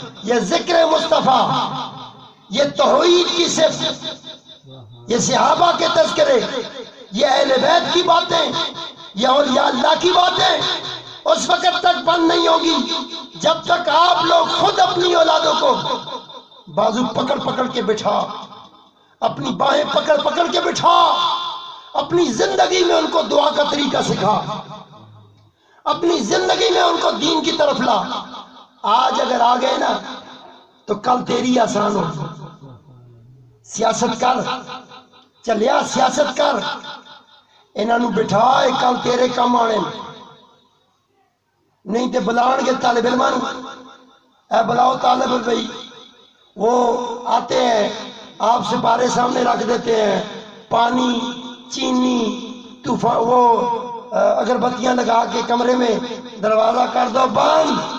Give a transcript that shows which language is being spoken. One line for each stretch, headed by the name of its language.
Urdu: یہ ذکر مصطفیٰ، یہ توحید کی صفت، یہ صحابہ کے تذکرے، یہ اہل بیت کی باتیں، یہ اولیاء اللہ کی باتیں اس وقت تک بند نہیں ہوگی جب تک آپ لوگ خود اپنی اولادوں کو بازو پکڑ پکڑ کے بٹھا، اپنی باہیں پکڑ پکڑ کے بٹھا، اپنی زندگی میں ان کو دعا کا طریقہ سکھا، اپنی زندگی میں ان کو دین کی طرف لا. آج اگر آ گئے نا تو کل تیری آسان ہو.
Punjabi: سیاست کر، چلیا سیاست کر، انہاں نو بٹھا کل تیرے کام آنے. نہیں تے بلان گے طالب علماں نو، اے بلاؤ طالب بھائی.
Urdu: وہ آتے ہیں آپ سپارے سامنے رکھ دیتے ہیں، پانی چینی طوفان، وہ اگربتیاں لگا کے کمرے میں دروازہ کر دو بند.